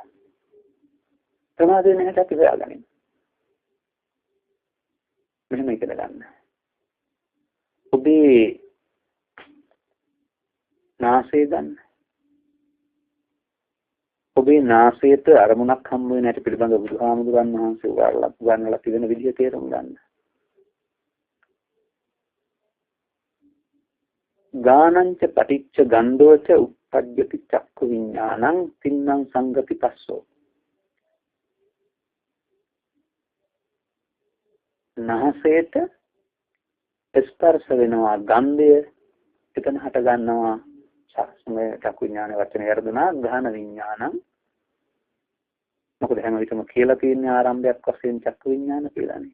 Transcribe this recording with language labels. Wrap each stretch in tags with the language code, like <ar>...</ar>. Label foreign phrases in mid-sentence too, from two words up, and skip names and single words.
<si>ප්‍රමාද වෙන හැටි අපි හොයාගන්න. මෙහෙම ඉගෙන ගන්න. ඔබේ නාසය ගන්න. ඔබේ නාසයට අරමුණක් හම්බ වෙන හැටි පිළිබඳව බුදුහාමුදුරන් වහන්සේ උගන්වලා තිබෙන විදිහ තේරුම් ගන්න.</si> <pi>ගානංච පටිච්ච ගන්ධෝච උප්පජ්ජති චක්ඛු විඥානං තින්නම් සංගති පස්සෝ.</pi> <si>නාසයට ස්පර්ශ වෙනවා ගන්ධය, එතන හට ගන්නවා චක්ඛු විඥාන වචනේ වර්ධනා</si> <pi>ගාන විඥානං.</pi> <si>මොකද හැම විටම කියලා තියෙන ආරම්භයක් වශයෙන් චක්කු විඥාන කියලානේ.</si>